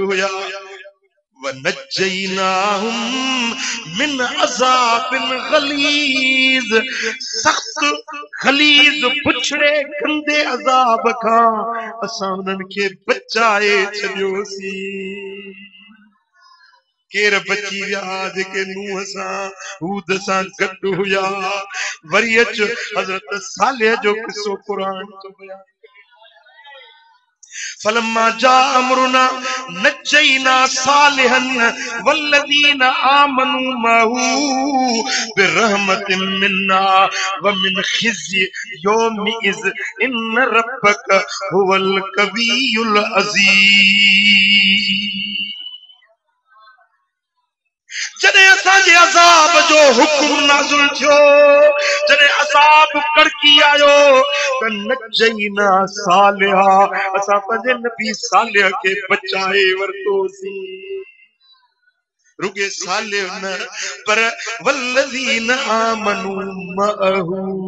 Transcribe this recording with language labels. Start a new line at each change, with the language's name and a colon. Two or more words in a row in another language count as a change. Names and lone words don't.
Sindhi: हुया
Arabic: ونجيناهم من عذاب غليظ
Sindhi: सख्त गलीज़ पुछड़े गंदे अज़ाब खां असां उन्हनि खे बचाए छॾियोसीं केर बची विया जेके नूह सां हूद सां गॾु हुया वरी अच हज़रत सालेह जो किस्सो क़ुरान जो बयान
Arabic: فلما جاء أمرنا نجينا صالحا والذين آمنوا معه برحمة منا ومن خزي يومئذ إن ربك هو القوي العزيز
Sindhi: जॾहिं असांजे अज़ाब जो हुक्म नाज़िल थियो जॾहिं अज़ाब कड़की आयो त
Arabic: نجينا صالحا
Sindhi: असां पंहिंजे नबी सालिह खे बचाए वरितोसीं रुगे सालिह न पर
Arabic: والذين آمنوا معه